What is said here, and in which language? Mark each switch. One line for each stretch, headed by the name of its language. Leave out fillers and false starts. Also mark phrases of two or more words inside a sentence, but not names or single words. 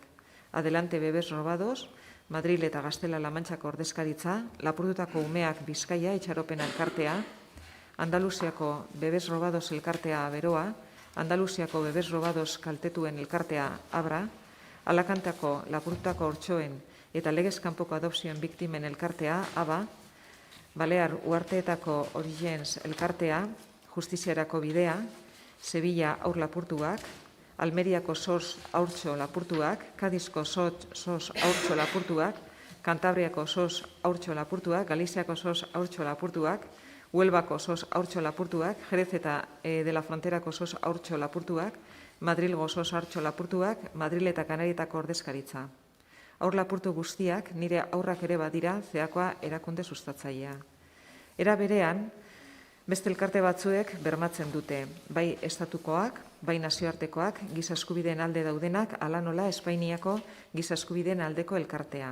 Basque: Adelante Bebes Robados, Madril eta Gaztela-La Mantxako ordezkaritza, lapurtutako umeak Bizkaia itxaropen elkartea, Andaluziako Bebes Robados elkartea Beroa, Andaluziako Bebes Robados kaltetuen elkartea Abra, Alakantako lapurtutako haurtxoen eta legez kanpoko adopzioen biktimen elkartea ABA, Balear Uharteetako Origens elkartea, Justiziarako Bidea, Sevilla Haur Lapurtuak, Almeriako SOS Haurtxo Lapurtuak, Kadizko SOS Haurtxo Lapurtuak, Kantabriako SOS Haurtxo Lapurtuak, Galiziako SOS Haurtxo Lapurtuak, Huelbako SOS Haurtxo Lapurtuak, Jerez eta de la Fronterako SOS Haurtxo Lapurtuak, Madrilgo SOS Haurtxo Lapurtuak, Madril eta Kanarietako ordezkaritza. Haur lapurtu guztiak nire haurrak ere badira zeakoa erakunde sustatzailea. Era berean, beste elkarte batzuek bermatzen dute, bai estatukoak, bai nazioartekoak, giza eskubideen alde daudenak, hala nola Espainiako giza eskubideen aldeko elkartea.